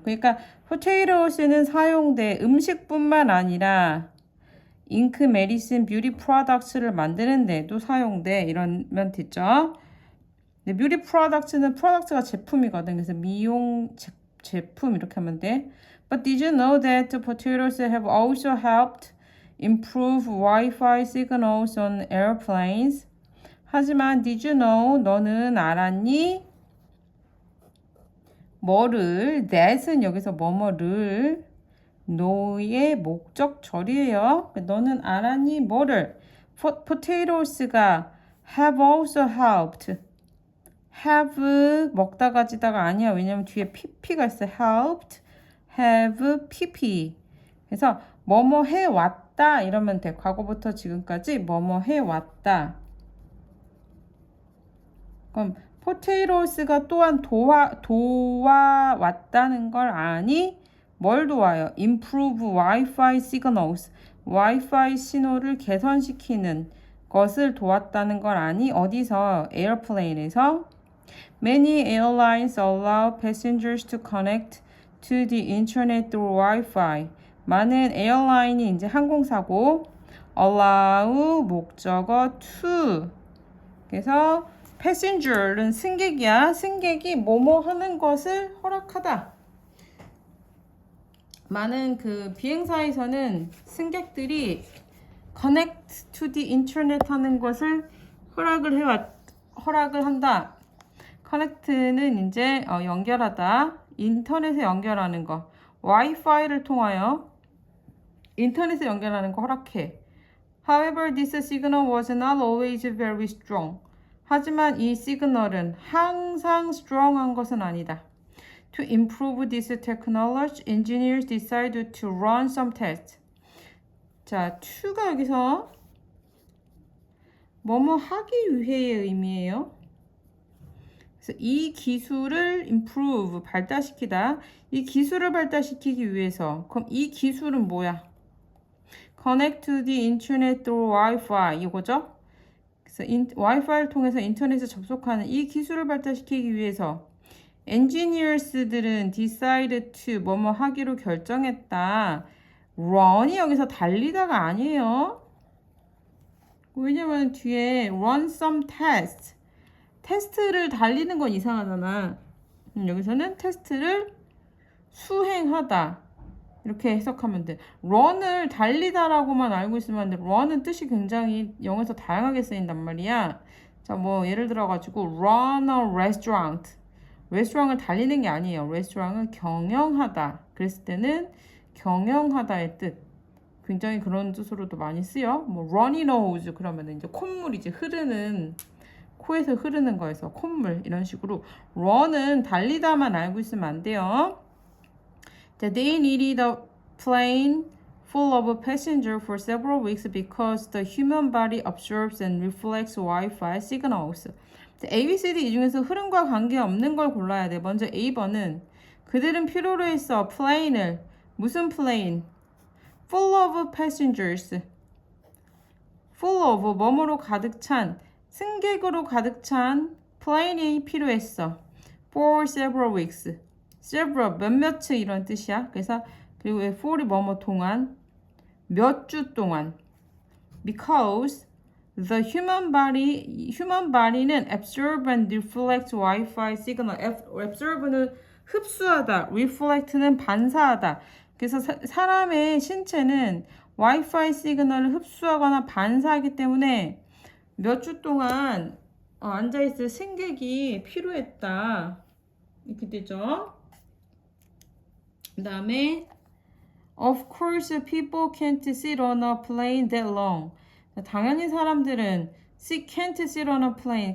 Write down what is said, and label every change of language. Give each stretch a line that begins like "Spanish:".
Korean: 그러니까 potatoes는 사용돼 음식뿐만 아니라 잉크, 메디슨, 뷰티 프로덕트를 만드는 데도 사용돼 이러면 됐죠. 근데 뷰티 프로덕트는 프로덕트가 제품이거든. 그래서 미용 제품 이렇게 하면 돼.
English: But did you know that potatoes have also helped improve Wi-Fi signals on airplanes?
Korean: 하지만
English: did you know
Korean: 너는 알았니? 뭐를 that은 여기서 뭐뭐를 know의 목적절이에요. 너는 알았니? 뭐를 potatoes가
English: have also helped
Korean: have 먹다 가지다가 아니야. 왜냐면 뒤에 pp가 있어. helped have pp 그래서 뭐뭐 해왔다 이러면 돼. 과거부터 지금까지 뭐뭐 해왔다. 그럼 potatoes가 또한 도와왔다는 걸 아니? 뭘 도와요?
English: improve Wi-Fi signals.
Korean: Wi-Fi 신호를 개선시키는 것을 도왔다는 걸 아니? 어디서? airplane에서.
English: Many airlines allow passengers to connect to the internet through Wi-Fi.
Korean: 많은 에어라인이 이제 항공사고 allow 목적어 to 그래서 passenger는 승객이야. 승객이 뭐뭐 하는 것을 허락하다. 많은 그 비행사에서는 승객들이
English: connect to the internet
Korean: 하는 것을 허락을 한다. connect는 이제 연결하다. 인터넷에 연결하는 거. 와이파이를 통하여 인터넷에 연결하는 거 허락해.
English: However, this signal was not always very strong.
Korean: 하지만 이 시그널은 항상 strong한 것은 아니다.
English: To improve this technology, engineers decided to run some tests.
Korean: 자, to가 여기서 뭐뭐 하기 위해의 의미예요. 그래서 이 기술을 improve, 발달시키다. 이 기술을 발달시키기 위해서. 그럼 이 기술은 뭐야?
English: Connect to the internet through Wi-Fi
Korean: 이거죠? 그래서 Wi-Fi를 통해서 인터넷에 접속하는 이 기술을 발달시키기 위해서 engineers들은
English: decide to
Korean: 뭐뭐 하기로 결정했다. run이 여기서 달리다가 아니에요. 왜냐면 뒤에 run some tests. 테스트를 달리는 건 이상하잖아. 여기서는 테스트를 수행하다. 이렇게 해석하면 돼. run을 달리다라고만 알고 있으면 안 돼. run은 뜻이 굉장히 영어에서 다양하게 쓰인단 말이야. 자, 뭐 예를 들어가지고 run a restaurant. 레스토랑을 달리는 게 아니에요. 레스토랑을 경영하다. 그랬을 때는 경영하다의 뜻. 굉장히 그런 뜻으로도 많이 쓰여. 뭐 runny nose 그러면 이제 콧물이지. 흐르는 코에서 흐르는 거에서 콧물 이런 식으로 run은 달리다만 알고 있으면 안 돼요.
English: They needed a plane full of passengers for several weeks because the human body absorbs and reflects Wi-Fi signals.
Korean: A, B, C, D 이 중에서 흐름과 관계없는 걸 골라야 돼. 먼저 A번은 그들은 필요로 했어. plane을 무슨 plane?
English: full of passengers.
Korean: full of 뭐뭐로 가득 찬 승객으로 가득 찬 plane이 필요했어.
English: for several weeks.
Korean: several 몇몇츠 이런 뜻이야. 그래서 그리고 for이 뭐뭐 동안 몇 주 동안
English: because the human body는 absorb and reflect Wi-Fi signal. absorb는
Korean: 흡수하다. reflect는 반사하다. 그래서 사람의 신체는 와이파이 시그널을 흡수하거나 반사하기 때문에 몇 주 동안 앉아있을 승객이 필요했다. 이렇게 되죠. 그 다음에
English: Of course, people can't sit on a plane that long.
Korean: 당연히 사람들은
English: can't sit on a plane.